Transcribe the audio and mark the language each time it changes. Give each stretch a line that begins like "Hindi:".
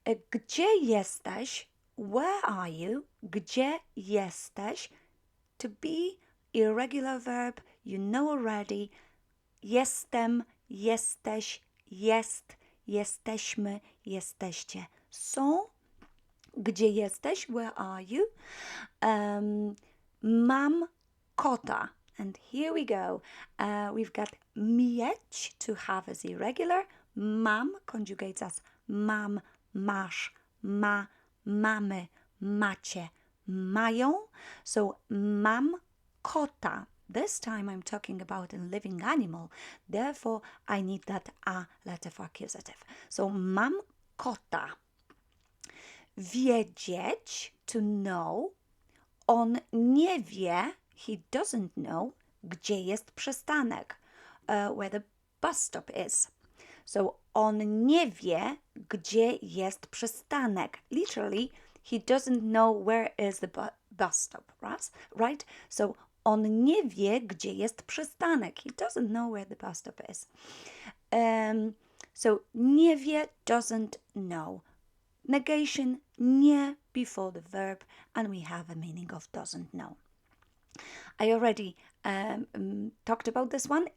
Polish: Gdzie jesteś?
English: Where are you?
Polish: Gdzie jesteś?
English: To be irregular verb, you know already.
Polish: Jestem, jesteś, jest, jesteśmy, jesteście. Są. Gdzie jesteś?
English: Where are you?
Polish: Mam kota.
English: And here we go. We've got mieć, to have as irregular.
Polish: Mam
English: conjugates as
Polish: mam, masz, ma, mamy, macie, mają. So mam kota.
English: This time I'm talking about a living animal. Therefore, I need that a letter for accusative.
Polish: So mam kota. Wiedzieć,
English: to know.
Polish: On nie wie,
English: he doesn't know,
Polish: gdzie jest przystanek,
English: where the bus stop is.
Polish: So on nie wie, gdzie jest przystanek.
English: Literally, he doesn't know where is the bus stop, right?
Polish: So on nie wie, gdzie jest przystanek.
English: He doesn't know where the bus stop is. So
Polish: nie wie,
English: doesn't know. Negation, nie before the verb, and we have a meaning of doesn't know. I already talked about this one.